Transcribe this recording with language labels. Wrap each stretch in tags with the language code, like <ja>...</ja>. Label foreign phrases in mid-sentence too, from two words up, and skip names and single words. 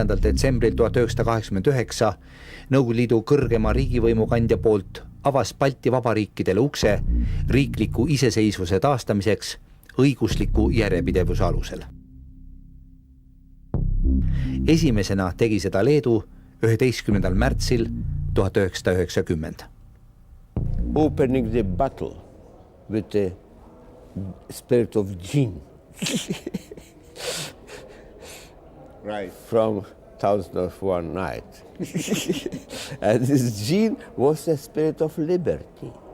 <et>detsembril 1989 Nõukogude Liidu kõrgema riigivõimu kandja poolt avas Balti vabariikidele ukse riikliku iseseisvuse taastamiseks õigusliku järjepidevuse alusel. Esimesena tegi seda Leedu 11. märtsil 1990.</et> <en>Opening the battle with the spirit of Jin. Right. From 1001 Night. And this Jin was a spirit of liberty.</en>